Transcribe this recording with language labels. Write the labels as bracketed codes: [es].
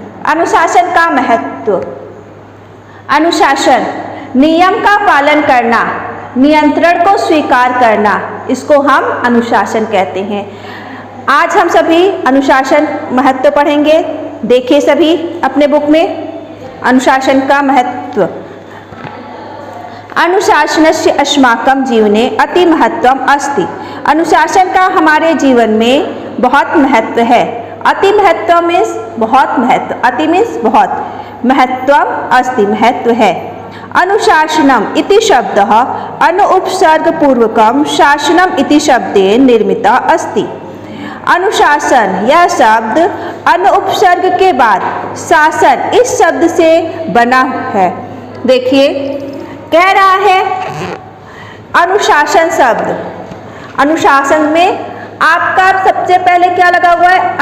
[hi] अनुशासन का महत्व, अनुशासन नियम का पालन करना, नियंत्रण को स्वीकार करना, इसको हम अनुशासन कहते हैं। आज हम सभी अनुशासन महत्व पढ़ेंगे। देखिए सभी अपने बुक में अनुशासन का महत्व। [sa] अनुशासनस्य अस्माकं जीवने अति महत्वम अस्ति। [hi] अनुशासन का हमारे जीवन में बहुत महत्व है। अति महत्व मीन्स बहुत महत्व, अति मीन्स बहुत, [sa] महत्वम अस्ति [hi] महत्व है। [sa] अनुशासनम इति शब्दः अनुपसर्गपूर्वकं शासनम इति शब्देन निर्मिता अस्ति। [hi] अनुशासन यह शब्द अनुपसर्ग के बाद शासन इस शब्द से बना है। देखिए, कह रहा है अनुशासन शब्द, अनुशासन में आपका सबसे पहले क्या लगा हुआ है?